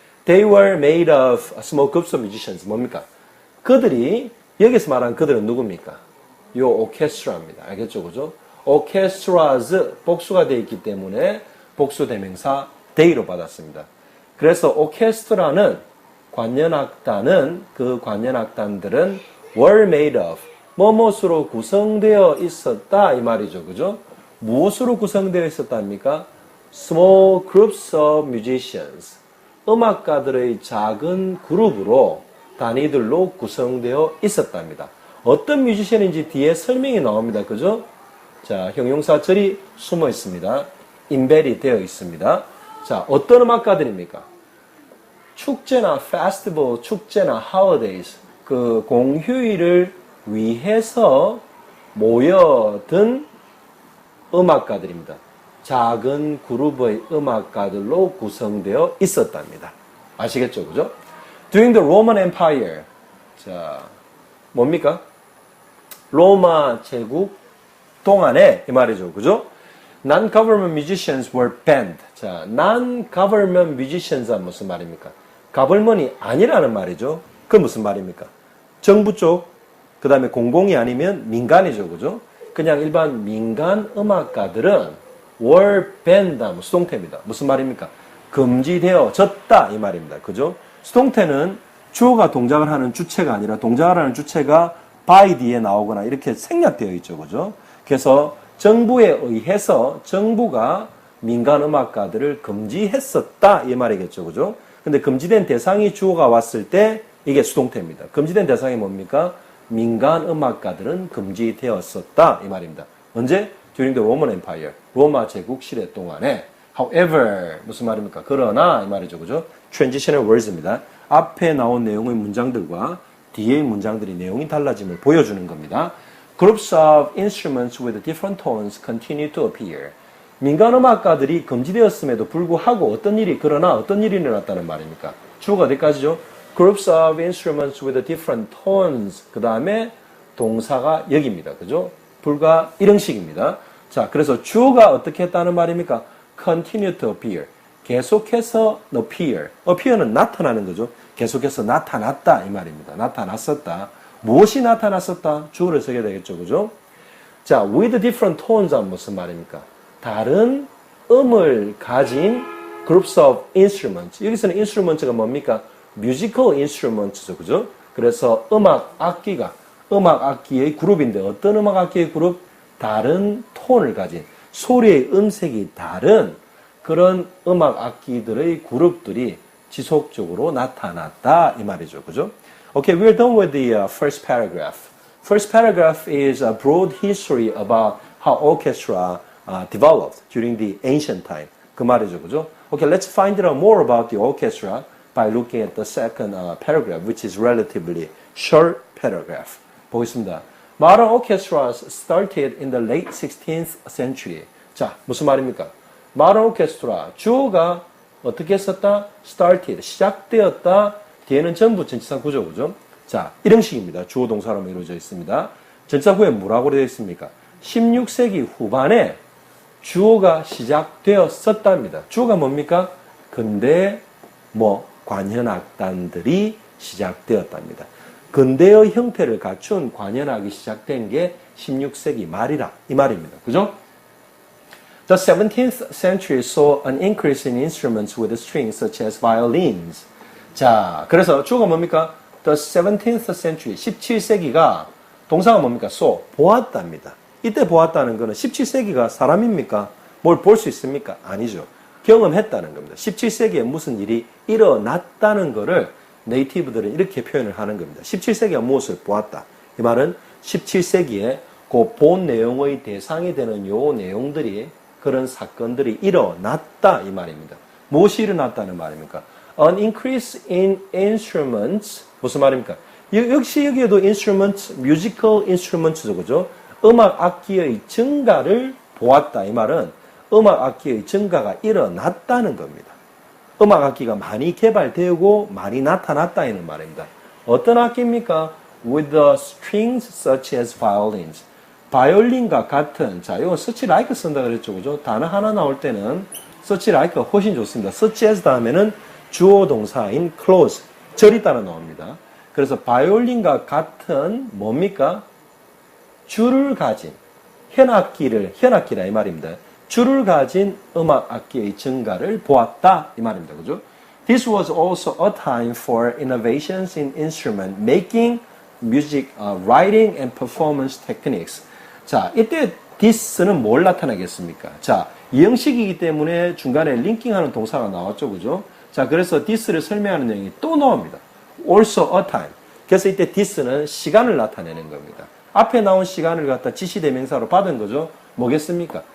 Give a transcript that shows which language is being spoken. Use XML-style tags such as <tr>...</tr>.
<en>They were made of small groups of musicians.</en> <ko>뭡니까? 그들이, 여기서 말하는 그들은 누굽니까? 요 오케스트라입니다. 알겠죠? 그죠? orchestras, 복수가 되어 있기 때문에 복수 대명사 they로 받았습니다. 그래서 오케스트라는 관현악단은, 그 관현악단들은 were made of, 뭐뭇으로 구성되어 있었다, 이 말이죠. 그죠? 무엇으로 구성되어 있었답니까?</ko> <en>small groups of musicians.</en> <ko>음악가들의 작은 그룹으로, 단위들로 구성되어 있었답니다. 어떤 뮤지션인지 뒤에 설명이 나옵니다. 그죠? 자, 형용사절이 숨어 있습니다. embedded 되어 있습니다. 자, 어떤 음악가들입니까? 축제나 festival, 축제나 holidays, 그 공휴일을 위해서 모여든 음악가들입니다. 작은 그룹의 음악가들로 구성되어 있었답니다. 아시겠죠? 그죠?</ko> <en>During the Roman Empire.</en> <ko>자, 뭡니까? 로마 제국 동안에, 이 말이죠. 그죠?</ko> <en>Non-government musicians were banned.</en> <ko>자, non-government musicians 은 무슨 말입니까? 가벌먼이 아니라는 말이죠. 그건 무슨 말입니까? 정부 쪽, 그 다음에 공공이 아니면 민간이죠. 그죠? 그냥 일반 민간 음악가들은 were banned, 수동태입니다. 무슨 말입니까? 금지되어졌다, 이 말입니다. 그죠? 수동태는 주어가 동작을 하는 주체가 아니라 동작을 하는 주체가 by 뒤에 나오거나 이렇게 생략되어 있죠. 그죠? 그래서 정부에 의해서 정부가 민간 음악가들을 금지했었다, 이 말이겠죠. 그죠? 근데 금지된 대상이 주어가 왔을 때 이게 수동태입니다. 금지된 대상이 뭡니까? 민간 음악가들은 금지되었었다, 이 말입니다. 언제?</ko> <en>During the Roman Empire.</en> <ko>로마 제국 시대 동안에. However, 무슨 말입니까? 그러나, 이 말이죠. 그죠? Transitional words입니다. 앞에 나온 내용의 문장들과 뒤의 문장들이 내용이 달라짐을 보여주는 겁니다.</ko> <en>Groups of instruments with different tones continue to appear.</en> <ko>민간 음악가들이 금지되었음에도 불구하고 그러나 어떤 일이 일어났다는 말입니까? 주어가 어디까지죠?</ko> <en>Groups of instruments with different tones.</en> <ko>그 다음에 동사가 여기입니다. 그죠? 불과 이형식입니다. 자, 그래서 주어가 어떻게 했다는 말입니까? Continue to appear. 계속해서 appear. appear는 나타나는 거죠. 계속해서 나타났다, 이 말입니다. 나타났었다. 무엇이 나타났었다? 주어를 써야 되겠죠. 그죠? 자, with different tones 은 무슨 말입니까? 다른 음을 가진 groups of instruments. 여기서는 instruments가 뭡니까? musical instruments 죠. 그죠? 그래서 음악 악기의 그룹인데 어떤 음악 악기의 그룹? 다른 톤을 가진, 소리의 음색이 다른 그런 음악 악기들의 그룹들이 지속적으로 나타났다, 이 말이죠. 그죠?</ko> <en>Okay, we're done with the first paragraph. First paragraph is a broad history about how orchestra developed during the ancient time.</en> <ko>그 말이죠. 그죠?</ko> <en>Okay, let's find out more about the orchestra by looking at the second paragraph, which is relatively short paragraph.</en> <ko>보겠습니다.</ko> <en>Modern orchestras started in the late 16th century.</en> <ko>자, 무슨 말입니까? Modern orchestra, 주어가 어떻게 했었다? started, 시작되었다. 뒤에는 전부 전치사 구조, 그죠? 자, 일형식입니다. 주어 동사로 이루어져 있습니다. 전치사 후에 뭐라고 되어 있습니까? 16세기 후반에 주어가 시작되었었답니다. 주어가 뭡니까? 근대 관현악단들이 시작되었답니다. 근대의 형태를 갖춘 관현악이 시작된 게 16세기 말이라, 이 말입니다. 그죠?</ko> <en>The 17th century saw an increase in instruments with strings such as violins.</en> <ko>자, 그래서 주어가 뭡니까? The 17th century, 17세기가 동사가 뭡니까? saw, 보았답니다. 이때 보았다는 것은 17세기가 사람입니까? 뭘 볼 수 있습니까? 아니죠. 경험했다는 겁니다. 17세기에 무슨 일이 일어났다는 것을 네이티브들은 이렇게 표현을 하는 겁니다. 17세기가 무엇을 보았다. 이 말은 17세기에 그 본 내용의 대상이 되는 요 내용들이 그런 사건들이 일어났다 이 말입니다. 무엇이 일어났다는 말입니까? An increase in instruments 무슨 말입니까? 역시 여기에도 instruments, musical instruments 죠, 그죠? 음악 악기의 증가를 보았다 이 말은 음악 악기의 증가가 일어났다는 겁니다. 음악 악기가 많이 개발되고 많이 나타났다 이는 말입니다. 어떤 악기입니까?</ko> <en>With the strings such as violins.</en> <ko>바이올린과 같은, 자, 이거 such like 쓴다 그랬죠, 그죠? 단어 하나 나올 때는 such like 가 훨씬 좋습니다. such as 다음에는 주어 동사인 close, 절이 따라 나옵니다. 그래서 바이올린과 같은 뭡니까? 줄을 가진 현악기라 이 말입니다. 줄을 가진 음악 악기의 증가를 보았다 이 말입니다. 그죠?</ko> <en>This was also a time for innovations in instrument making, music writing and performance techniques.</en> <ko>자, 이때 this는 뭘 나타내겠습니까? 자, 이형식이기 때문에 중간에 링킹하는 동사가 나왔죠. 그죠? 자, 그래서 this를 설명하는 내용이 또 나옵니다.</ko> <en>Also a time.</en> <ko>그래서 이때 this는 시간을 나타내는 겁니다. 앞에 나온 시간을 갖다 지시대명사로 받은 거죠. 뭐겠습니까?</ko>